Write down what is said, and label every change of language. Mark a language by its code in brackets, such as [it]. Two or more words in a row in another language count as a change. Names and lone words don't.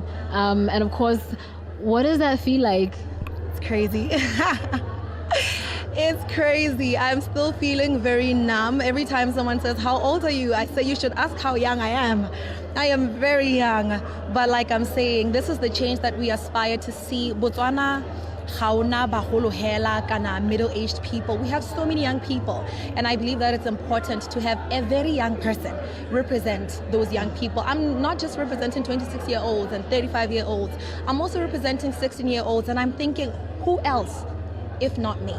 [en] And of course, what does that feel like? It's crazy. It's crazy. I'm still feeling very numb. Every time someone says, "How old are you?" I say, "You should ask how young I am." I am very young. But like I'm saying, this is the change that we aspire to see. [tn] Botswana, gaona bagolo hela kana [en] middle-aged people. We have so many young people. And I believe that it's important to have a very young person represent those young people. I'm not just representing 26-year-olds and 35-year-olds. I'm also representing 16-year-olds. And I'm thinking, who else if not me?